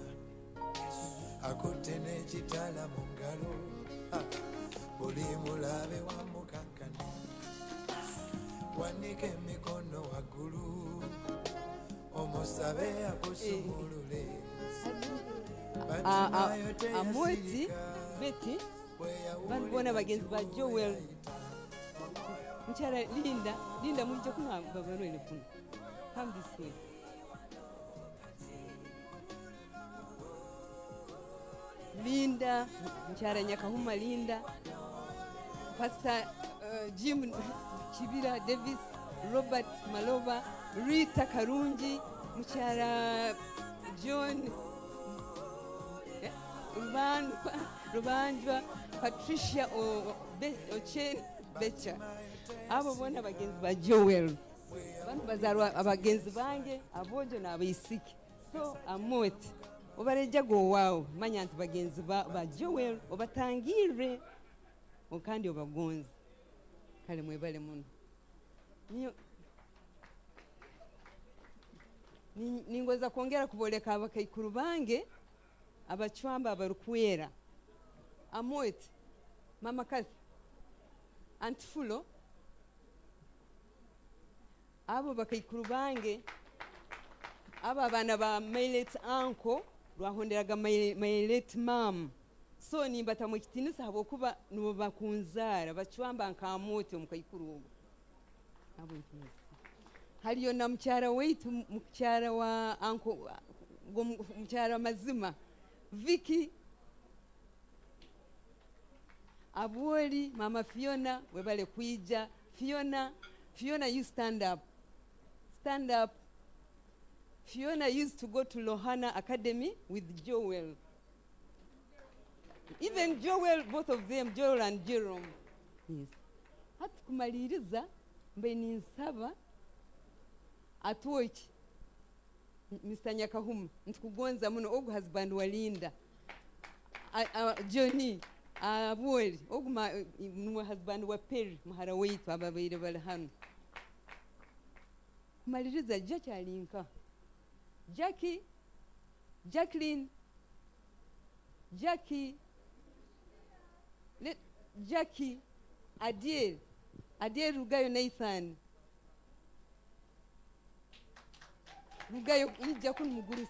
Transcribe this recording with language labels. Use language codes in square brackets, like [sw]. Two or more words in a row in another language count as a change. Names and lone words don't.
[lg] akutte n'ekitala mu ngalo buli mulabe wamukankana wanika emikono waggulu omusabe akusumulule. [ttj] Amoti Betty banibona bagenzi ba Joel. Mkyala Linda mwijja kunaba balwele kuno. [en] Come this way. [ttj] Linda, Mchara Nyakahuma Linda, Pastor Jim Chibira Davis, Robert Malova, Rita Karungi, Mchara John Rubanjwa, Patricia Ochen Becha. Abo bona bagenzi ba Joel. Bantu bazarwa abagenzi bange abojo na abayisiki. So amoti obareja go wow manya nti bagenzi ba Joel obatangire okandi obagonzi kale mwebale muno niyo ningoza kuongera kuboleka abakaikuru bange abachwamba abarukwera amoti mama Kathy Aunt Fulo abo bakaikuru bange aba bana ba [en] my late uncle [ttj] rwahonderaga [en] my late mom [ttj] so nimbata mu kitinisa habo kuba nubo bakunzara bachwamba nkamote mukaikuru abo ntizi haliyo na mchara wetu mchara wa uncle mchara mazima Vicky Abuoli mama Fiona webale kuija [en] Fiona you stand up Fiona used to go to Lohana Academy with Joel. Even Joel, both of them, Joel and Jerome. Yes. [ttj] Hatu kumaliriza mbeni nsaba atuochi Mr. Nyakahuma ntukugonza muno ogu husband wa Linda Johnny Abueli ogu nuwe husband wa Perry muhara weitu ababaire bali hano kumaliriza Jackie alinka Jacqueline Jackie Adiel Rugayo Nathan Rugayo ija kun mugurisi.